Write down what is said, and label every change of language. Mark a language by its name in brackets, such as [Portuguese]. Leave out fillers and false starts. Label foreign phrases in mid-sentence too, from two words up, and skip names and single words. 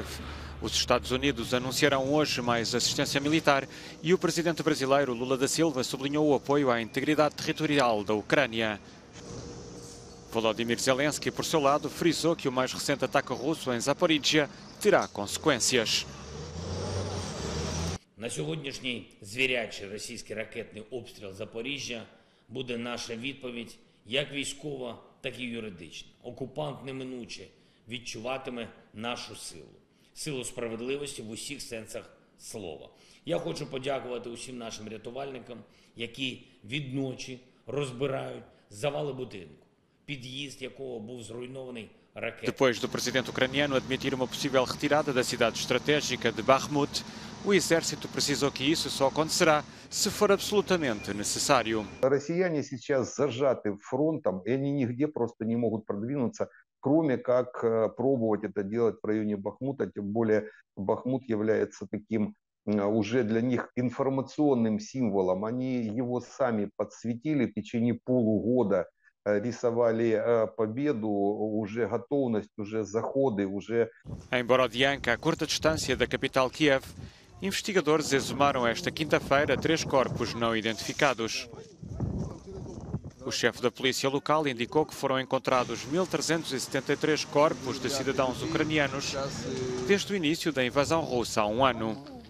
[Portuguese] Os Estados Unidos anunciarão hoje mais assistência militar e o presidente brasileiro Lula da Silva sublinhou o apoio à integridade territorial da Ucrânia. Volodymyr Zelensky, por seu lado, frisou que o mais recente ataque russo em Zaporizhzhia terá consequências. [Ukrainian] На сьогоднішній звірячий російський ракетний обстріл Запоріжжя буде наша відповідь як військова, так і юридична. Окупант неминуче відчуватиме нашу силу. Силу справедливості в усіх сенсах слова. Я хочу подякувати усім нашим рятувальникам, які відночі розбирають завали будинку, під'їзд якого був зруйнований ракетою. [Portuguese] Depois do presidente ucraniano admitir uma possível retirada da cidade estratégica de Bakhmut, o exército precisou que isso só acontecerá se for absolutamente necessário. [Russian] Россияне сейчас зажаты фронтом, и они нигде просто не могут продвинуться, кроме как пробовать это делать в районе Бахмута, тем более Бахмут является таким уже для них информационным символом. Они его сами подсветили в течение полугода, рисовали победу, уже готовность, уже заходы, уже... [Portuguese] Em Borodianka, a curta distância da capital Kiev, investigadores exumaram esta quinta-feira 3 corpos não identificados. O chefe da polícia local indicou que foram encontrados 1.373 corpos de cidadãos ucranianos desde o início da invasão russa há um ano.